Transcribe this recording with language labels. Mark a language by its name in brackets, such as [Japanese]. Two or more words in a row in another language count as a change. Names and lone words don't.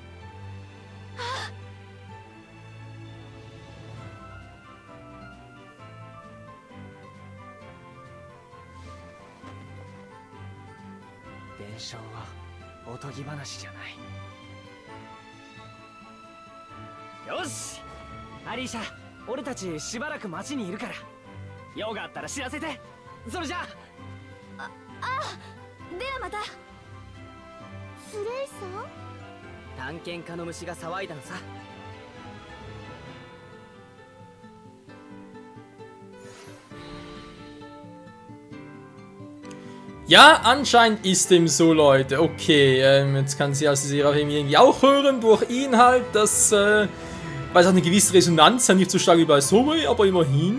[Japanese] 伝承はおとぎ話じゃない。よし、アリーシャ、俺たちしばらく町にいるから、用があったら知らせて。それじゃあ。ではまた。スレイさん？探検家の虫が騒いだのさ。 [German] Ja, anscheinend ist dem so, Leute. Okay, jetzt kann sie also Seraphim irgendwie auch hören durch ihn halt. Das, weil es hat eine gewisse Resonanz, nicht so stark wie bei Zoe, aber immerhin.